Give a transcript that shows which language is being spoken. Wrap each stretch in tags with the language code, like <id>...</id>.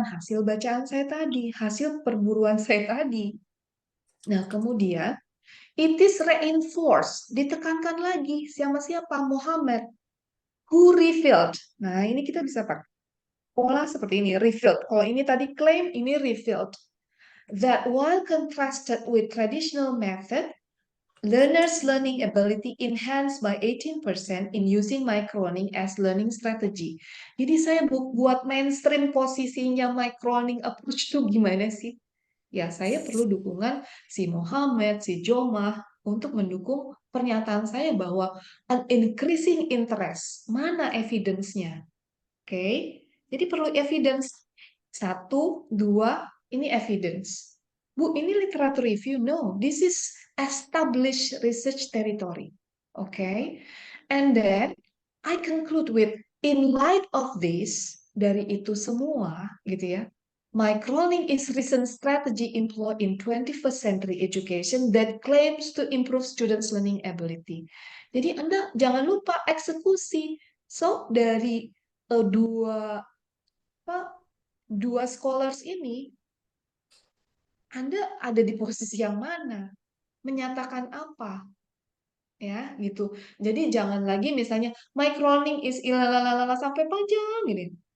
<id>Hasil bacaan saya tadi, hasil perburuan saya tadi. Nah, kemudian</id> <en>it is reinforced,</en> <id>ditekankan lagi sama siapa? Muhammad.</id> <en>Who revealed?</en> <id>Nah, ini kita bisa pakai pola seperti ini, revealed. Kalau ini tadi claim, ini revealed.</id> <en>That while contrasted with traditional method, learners' learning ability enhanced by 18% in using microlearning as learning strategy.</en> <id>Jadi saya buat mainstream posisinya microlearning approach itu gimana sih? Ya, saya perlu dukungan si Muhammad, si Jomah untuk mendukung pernyataan saya bahwa</id> <en>an increasing interest.</en> <id>Mana evidence-nya? Oke, jadi perlu evidence. 1, 2, ini evidence. Bu, ini literature review?</id> <en>No, this is establish research territory. Okay, and then I conclude with, in light of this,</en> <id>dari itu semua, gitu ya,</id> <en>microlearning is recent strategy employed in 21st century education that claims to improve students' learning ability.</en> <id>Jadi Anda jangan lupa eksekusi. So dari dua scholars ini, Anda ada di posisi yang mana? Menyatakan apa? Ya, gitu. Jadi jangan lagi misalnya</id> <en>microlearning is</en> <id>ilalalala sampai panjang gini.</id>